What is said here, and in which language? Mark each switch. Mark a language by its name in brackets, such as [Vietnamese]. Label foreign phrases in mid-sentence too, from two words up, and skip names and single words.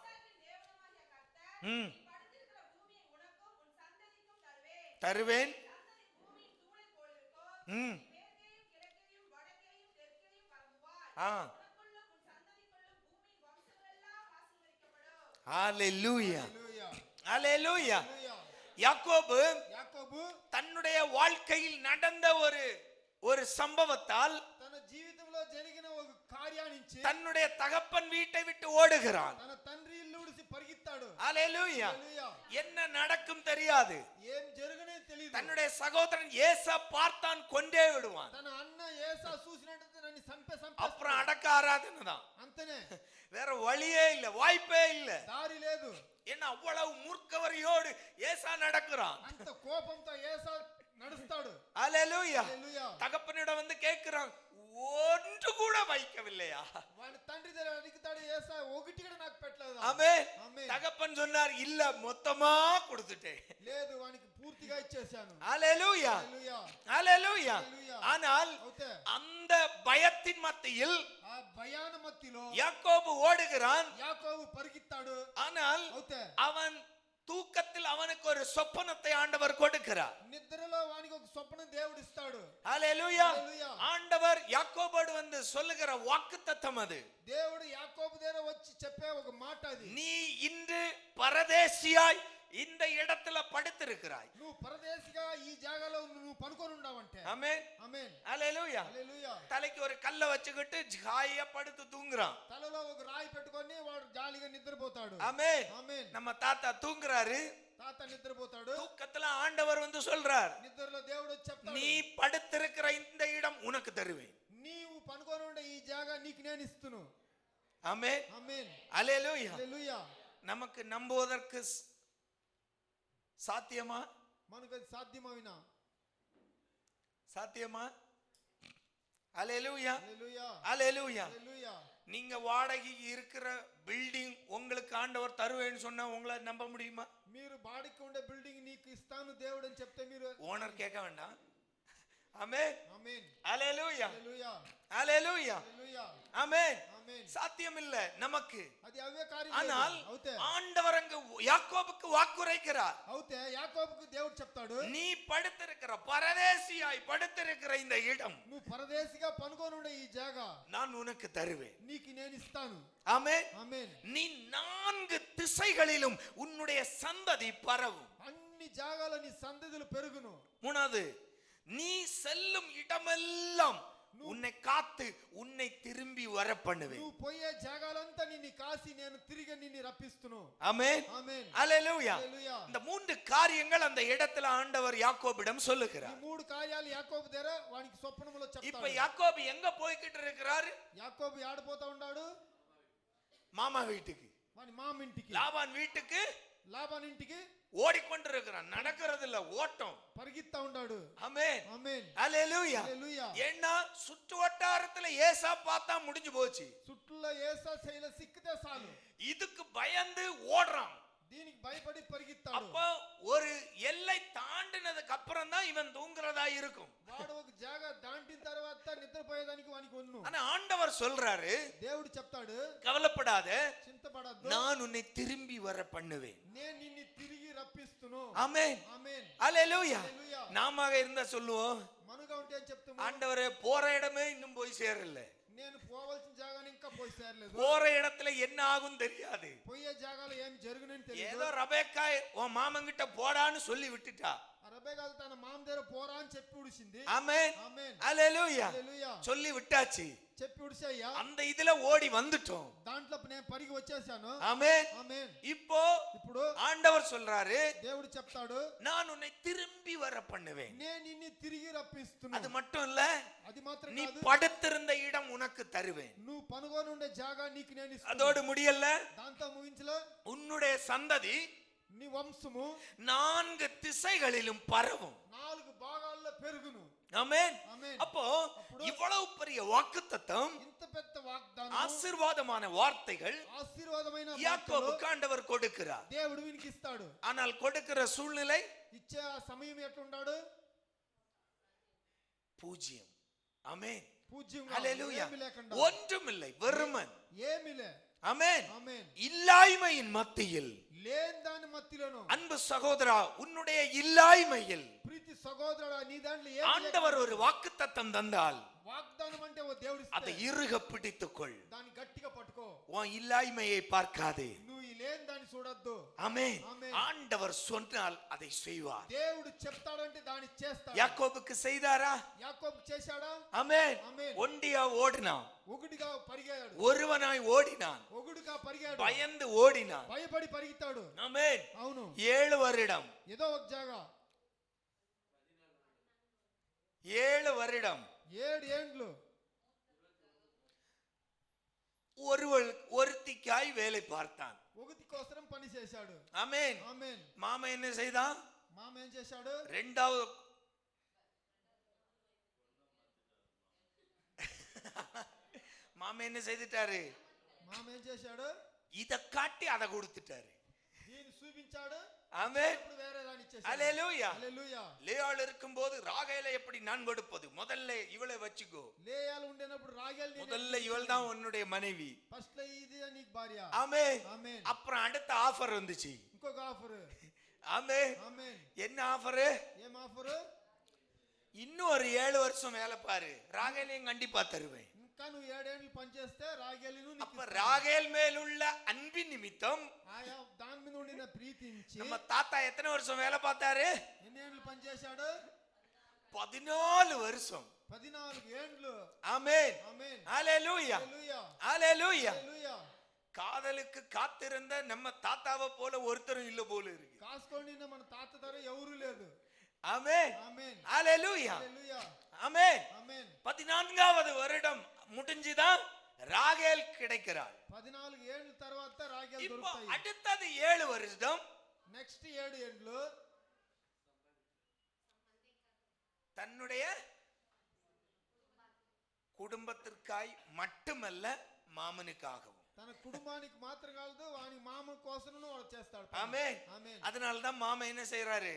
[Tamil] ம். தருவேன். ம். ஆ. ஹalleluya, [Telugu] హల్లెలూయా. [Tamil] ஹalleluya. [Telugu] హల్లెలూయా. [Tamil] யாக்கோபு [Telugu] యాకోబు [Tamil] தன்னுடைய வாழ்க்கையில் நடந்த ஒரு சம்பவத்தால் [Telugu] తన జీవితంలో జరిగిన ఒక కార్యానికి [Tamil] தன்னுடைய தகப்பன் வீட்டை விட்டு ஓடுகிறான். [Telugu] తన తండ్రి ఇల్లు విడిచి పరిగెత్తాడు. [Tamil] ஹalleluya. [Telugu] హల్లెలూయా. [Tamil] என்ன நடக்கும் தெரியாது. [Telugu] ఏం జరుగునే తెలియదు. [Tamil] தன்னுடைய சகோதரன் ஏசா பார்த்தான், கொண்டே விடுவான். [Telugu] తన అన్న ఏసా చూసినట్టు నన్ను చంపే [Tamil] அப்புறம் அடக்க ஆராதனை தான், [Telugu] అంతనే, [Tamil] வேற வழியே இல்ல, வாய்ப்பே இல்ல. [Telugu] దారి లేదు. [Tamil] என்ன அவ்வளவு மூர்க்கவரியோடு ஏசா நடக்கிறான். [Telugu] అంత కోపంతో ఏసా నడుస్తాడు. [Tamil] ஹalleluya. [Telugu] హల్లెలూయా. [Tamil] தகப்பனிடம் வந்து கேட்கிறான், ஒன்று கூட வைக்கவில்லையா? [Telugu] వాడి తండ్రి దగ్గర అడుగుతాడు, ఏసా ఒకటి కూడా నాకు పెట్టలేదు. [Tamil] ஆமென். [Telugu] ఆమేన్. [Tamil] தகப்பன் சொன்னார், இல்ல மொத்தமா கொடுத்துட்டேன். [Telugu] లేదు, వానికి పూర్తిగా ఇచ్చేశాను. [Tamil] ஹalleluya, [Telugu] హల్లెలూయా. [Tamil] ஹalleluya. [Telugu] హల్లెలూయా. [Tamil] ஆனால் [Telugu] అవుతే [Tamil] அந்த பயத்தின் மத்தியில் [Telugu] ఆ భయాన మత్తిలో [Tamil] யாக்கோபு ஓடுகிறான். [Telugu] యాకోబు పరిగెత్తాడు. [Tamil] ஆனால் [Telugu] అవుతే [Tamil] அவன் தூக்கத்தில் அவனுக்கு ஒரு சொப்பனத்தை ஆண்டவர் கொடுக்கிறார். [Telugu] నిద్రలో వానికి ఒక స్వప్నం దేవుడు ఇస్తాడు. [Tamil] ஹalleluya. [Telugu] హల్లెలూయా. [Tamil] ஆண்டவர் யாக்கோபோடு வந்து சொல்லுகிற வாக்குத்தத்தம் அது. [Telugu] దేవుడు యాకోబు దగ్గర వచ్చి చెప్పే ఒక మాట అది. [Tamil] நீ இன்று பரதேசியாய் இந்த இடத்துல படுத்திருக்கிறாய். [Telugu] నువ్వు పరదేశిగా ఈ జాగాలో నువ్వు పడుకొని ఉన్నావంటే. [Tamil] ஆமென், [Telugu] ఆమేన్. [Tamil] ஹalleluya. [Telugu] హల్లెలూయా. [Tamil] தலைக்கு ஒரு கல்லை வச்சுக்கிட்டு ஜாலியா படுத்து தூங்குறான். [Telugu] తలలో ఒక రాయి పెట్టుకొని వాడు జాలీగా నిద్రపోతాడు. [Tamil] ஆமென். [Telugu] ఆమేన్. [Tamil] நம்ம தாத்தா தூங்குறாரு. [Telugu] తాత నిద్రపోతాడు. [Tamil] தூக்கத்துல ஆண்டவர் வந்து சொல்றார், [Telugu] నిద్రలో దేవుడు వచ్చి చెప్తాడు, [Tamil] நீ படுத்திருக்கிற இந்த இடம் உனக்கு தருவேன். [Telugu] నీవు పనుకొని ఉండే ఈ జాగా నీకు నేను ఇస్తును. [Tamil] ஆமென், [Telugu] ఆమేన్. [Tamil] ஹalleluya. [Telugu] హల్లెలూయా. [Tamil] நமக்கு நம்புவதற்கு சாத்தியமா? [Telugu] మనకు అది సాధ్యమైనా [Tamil] சாத்தியமா? அல்லேலூயா ஹalleluya அல்லேலூயா. [Telugu] హల్లెలూయా. [Tamil] நீங்க வாடகைக்கு இருக்கிற பில்டிங் உங்களுக்கு ஆண்டவர் தருவேன்னு சொன்னா உங்களை நம்ப முடியுமா? [Telugu] మీరు బాడికి ఉండే బిల్డింగ్ నీకు ఇస్తాను దేవుడు అని చెప్తే మీరు [Tamil] ஓனர் கேட்க வேண்டாம். ஆமென் [Telugu] ఆమేన్ [Tamil] அல்லேலூயா [Telugu] హalleluya [Tamil] அல்லேலூயா [Telugu] హalleluya [Tamil] ஆமென். [Telugu] ఆమేన్. [Tamil] சாத்தியம் இல்ல நமக்கு. [Telugu] అది అవే కార్యం [Tamil] ஆனால் [Telugu] అవుతే [Tamil] ஆண்டவர் அங்கு யாக்கோபுக்கு வாக்குரைக்கிறார். [Telugu] అవుతే యాకోబుకు దేవుడు చెప్తాడు [Tamil] நீ படுத்திருக்கிற பரதேசியாய் படுத்திருக்கிற இந்த இடம் [Telugu] నువ్వు పరదేశిగా పనుకొని ఉండే ఈ జాగా [Tamil] நான் உனக்கு தருவேன். [Telugu] నీకు నేను ఇస్తాను. [Tamil] ஆமென். [Telugu] ఆమేన్. [Tamil] நீ 4 திசைகளிலும் உன்னுடைய சந்ததி பரவும். [Telugu] అన్ని జాగాల నీ సంతతులు పెరుగును. [Tamil] மூணாவது, நீ செல்லும் இடமெல்லாம் உன்னை காத்து உன்னை திரும்பி வர பண்ணுவேன். [Telugu] నువ్వు పోయే జాగాలంతా నిన్ను కాసి నేను తిరిగి నిన్ను రప్పిస్తును. [Tamil] ஆமென் [Telugu] ఆమేన్ [Tamil] அல்லேலூயா. [Telugu] హల్లెలూయా. [Tamil] இந்த 3 காரியங்கள் அந்த இடத்துல ஆண்டவர் யாக்கோபிடம் [Telugu] ఈ [Tamil] சொல்லுகிறார். [Telugu] 3 కార్యాలు యాకోబు దగ్గర వానికి స్వప్నములో [Tamil] இப்ப [Telugu] చెప్తాడు. [Tamil] யாக்கோபு எங்க போய்கிட்டு இருக்கிறாரு? [Telugu] యాకోబు ఆడిపోతా ఉన్నాడు [Tamil] மாமா வீட்டுக்கு, [Telugu] వాని మామ ఇంటికి, [Tamil] லாபான் வீட்டுக்கு [Telugu] లాబాన్ ఇంటికి [Tamil] ஓடிக்கொண்டிருக்கிறான். நடக்கிறது இல்ல, ஓட்டம். [Telugu] పరిగెత్తా ఉన్నాడు. [Tamil] ஆமென் [Telugu] ఆమేన్ [Tamil] அல்லேலூயா. [Telugu] హల్లెలూయా. [Tamil] ஏன்னா சுற்று வட்டாரத்துல ஏசா பார்த்தா முடிஞ்சு போச்சு. [Telugu] చుట్టూలో ఏసా శైల సిక్కితే చాలు [Tamil] இதுக்கு பயந்து ஓடுறான். [Telugu] దీనికి భయపడి పరిగెత్తాడు. [Tamil] அப்ப ஒரு எல்லை தாண்டினதுக்கு அப்புறம் தான் இவன் தூங்குறதா இருக்கும். [Telugu] వాడు ఒక జాగా దాటిన తర్వాత నిద్రపోయేదానికి వానికి ఉన్ను. [Tamil] ஆனா ஆண்டவர் சொல்றாரு, [Telugu] దేవుడు చెప్తాడు [Tamil] கவலைப்படாத, [Telugu] చింతపడద్దు, [Tamil] நான் உன்னை திரும்பி வர பண்ணுவேன். [Telugu] నేను నిన్ను తిరిగి రప్పిస్తును. [Tamil] ஆமென் [Telugu] ఆమేన్ [Tamil] அல்லேலூயா. [Telugu] హల్లెలూయా. [Tamil] நாம இருந்தா சொல்லுவோம், [Telugu] మనుగా ఉంటే అని చెప్తాము, [Tamil] ஆண்டவரே போற இடமே இன்னும் போய் சேரல, [Telugu] నేను పోవాల్సిన జాగాని ఇంకా పోయి చేరలేదు, [Tamil] போற இடத்துல என்ன ஆகும் தெரியாது. [Telugu] పోయే జాగాలో ఏం జరుగునని తెలియదు. [Tamil] ஏதோ ரபேக்கா உன் மாமங்கிட்ட போடான்னு சொல்லி விட்டுட்டா. [Telugu] అరబేగాలు తన మామ దగ్గర పోరా అని చెప్పి ఉడిసింది. [Tamil] ஆமென் [Telugu] ఆమేన్ [Tamil] அல்லேலூயா. [Telugu] హల్లెలూయా. [Tamil] சொல்லி விட்டாச்சு. [Telugu] చెప్పి ఉడిసయ్యా, [Tamil] அந்த இதுல ஓடி வந்துட்டோம். [Telugu] దాంట్లో నేను పరిగి వచ్చేసాను. [Tamil] ஆமென். [Telugu] ఆమేన్. [Tamil] இப்போ [Telugu] ఇప్పుడు [Tamil] ஆண்டவர் சொல்றாரு, [Telugu] దేవుడు చెప్తాడు [Tamil] நான் உன்னை திரும்பி வர பண்ணுவேன். [Telugu] నేను నిన్ను తిరిగి [Tamil] அது [Telugu] రప్పిస్తున్నాను. [Tamil] மட்டும் இல்ல, [Telugu] అది మాత్రం [Tamil] நீ [Telugu] కాదు, [Tamil] படுத்திருந்த இடம் உனக்கு தருவேன். [Telugu] నువ్వు పనుకొని ఉండే జాగా నీకు నేను ఇస్తాను. [Tamil] அதோடு முடியல, [Telugu] దాంతో ముగించలో [Tamil] உன்னுடைய சந்ததி [Telugu] నీ వంశము [Tamil] 4 திசைகளிலும் பரவும். [Telugu] 4 భాగాల్లో పెరుగును. [Tamil] ஆமென். [Telugu] ఆమేన్. [Tamil] அப்போ இவ்வளவு பெரிய வாக்குத்தத்தம், [Telugu] ఇంత పెద్ద వాగ్దానం, [Tamil] ஆசீர்வாதமான வார்த்தைகள் [Telugu] ఆశీర్వాదమైన మాటలు [Tamil] யாக்கோபுக்கு ஆண்டவர் கொடுக்கிறார். [Telugu] దేవుడు వీనికి ఇస్తాడు. [Tamil] ஆனால் கொடுக்கிற சூழ்நிலை [Telugu] ఇచ్చే ఆ సమయం ఎట్లుండాడు? [Tamil] பூஜ்யம். ஆமென் [Telugu] పూజ్యంగా, [Tamil] அல்லேலூயா. [Telugu] ఏమీ లేకుండా, [Tamil] ஒன்றுமில்லை, வெறுமன். [Telugu] ఏమీలే. [Tamil] ஆமென். [Telugu] ఆమేన్. [Tamil] இல்லாய்மையின் மத்தியில், [Telugu] లేని దాని మధ్యలోను, [Tamil] அன்பு சகோதரா, உன்னுடைய இல்லாய்மையில் [Telugu] ప్రీతి సహోదరుడా, నీ దాంట్లో ఏమీ [Tamil] ஆண்டவர் [Telugu] లేకుండా [Tamil] ஒரு வாக்குத்தத்தம் தந்தால் [Telugu] వాగ్దానం అంటే ఓ దేవుడు [Tamil] அதை [Telugu] ఇస్తే [Tamil] இறுக பிடித்துக்கொள். [Telugu] దాన్ని గట్టిగా పట్టుకో. [Tamil] உன் இல்லாய்மையை பார்க்காதே. [Telugu] నువ్వు ఈ లేని దాన్ని చూడొద్దు. [Tamil] ஆமென். ஆமென். ஆண்டவர் சொன்னால் அதை செய்வார். [Telugu] దేవుడు చెప్తాడంటే దాన్ని చేస్తాడు. [Tamil] யாக்கோபுக்கு செய்தாரா? [Telugu] యాకోబు చేశాడా? [Tamil] ஆமென். ஆமென். ஒண்டியா ஓடினான், [Telugu] ఒకటిగా పరిగాడు, [Tamil] ஒருவனாய் ஓடினான், [Telugu] ఒకటిగా పరిగాడు, [Tamil] பயந்து ஓடினான். [Telugu] భయపడి పరిగెత్తాడు. [Tamil] ஆமென். [Telugu] అవును, [Tamil] 7 வருடம், [Telugu] ఏదో ఒక జాగా [Tamil] 7 வருடம் [Telugu] 7 ఏండ్లు [Tamil] ஒருத்திக்காய் வேலை பார்த்தான். [Telugu] ఒకటి కోసం పని చేశాడు. [Tamil] ஆமென். [Telugu] ఆమేన్. [Tamil] மாமா என்ன செய்தான்? [Telugu] మామ ఏం చేశాడు? [Tamil] ரெண்டாவது மாமா என்ன செய்துட்டாரு? [Telugu] మామ ఏం చేశాడు? [Tamil] இத காட்டி அதை கொடுத்துட்டாரு. [Telugu] దీన్ని చూపించాడు. [Tamil] ஆமென். [Telugu] ఇప్పుడు వేరే దాన్ని ఇచ్చేశాడు. [Tamil] அல்லேலூயா. [Telugu] హల్లెలూయా. [Tamil] லேயாள் இருக்கும்போது ராகேலை எப்படி நான் கொடுப்பது? முதல்ல இவளை வச்சுக்கோ. [Telugu] లేయాలు ఉండేనప్పుడు రాగేలు [Tamil] முதல்ல இவள் தான் உன்னுடைய மனைவி. [Telugu] ఫస్ట్ లో ఇది నీకు భార్య. [Tamil] ஆமென். [Telugu] ఆమేన్. [Tamil] அப்புறம் அடுத்த ஆஃபர் வந்துச்சு. [Telugu] ఇంకొక ఆఫర్. [Tamil] ஆமென். [Telugu] ఆమేన్. [Tamil] என்ன ஆஃபர்? [Telugu] ఏం ఆఫర్? [Tamil] இன்னும் ஒரு 7 வருஷம் வேலை பாரு, ராகேலையும் கண்டிப்பா தருவேன். [Telugu] ఇంకా నువ్వు 7 ఏళ్ళు పని చేస్తే రాగేలును నీకు [Tamil] அப்ப ராகேல் மேலுள்ள அன்பின் நிமித்தம் [Telugu] ఆయా దాని మీద ఉండిన ప్రీతించి [Tamil] நம்ம தாத்தா எத்தனை வருஷம் வேலை பார்த்தாரு? [Telugu] ఎన్ని ఏళ్ళు పని చేశాడు? [Tamil] 14 வருஷம். [Telugu] 14 ఏండ్లు. [Tamil] ஆமென். [Telugu] ఆమేన్. [Tamil] ஹalleluya. [Telugu] హల్లెలూయా. [Tamil] ஹalleluya. [Telugu] హల్లెలూయా. [Tamil] காதலுக்கு காத்திருந்த நம்ம தாத்தாவை போல ஒருத்தரும் இல்ல போல இருக்கு. [Telugu] కాసుకోండి మన తాత ధర ఎవరు లేదు. [Tamil] ஆமென். [Telugu] ఆమేన్. [Tamil] ஹalleluya. [Telugu] హల్లెలూయా. [Tamil] ஆமென். [Telugu] ఆమేన్. [Tamil] 14வது வருடம் முடிஞ்சுதான் ராகேல் கிடைக்கிறாள். [Telugu] 14 ఏళ్ళ తర్వాత రాగేలు [Tamil] இப்போ [Telugu] దొరుకుతాయి. [Tamil] அடுத்தது 7 வருடம் [Telugu] నెక్స్ట్ 7 ఏండ్లు [Tamil] தன்னுடைய குடும்பத்திற்காய் மட்டுமல்ல மாமனுக்காகவும். [Telugu] తన కుటుంబానికి మాత్రం కాదు వాని మామ కోసమును వాడు చేస్తాడు. [Tamil] ஆமென். [Telugu] ఆమేన్. [Tamil] அதனால தான் மாமா என்ன செய்யறாரு?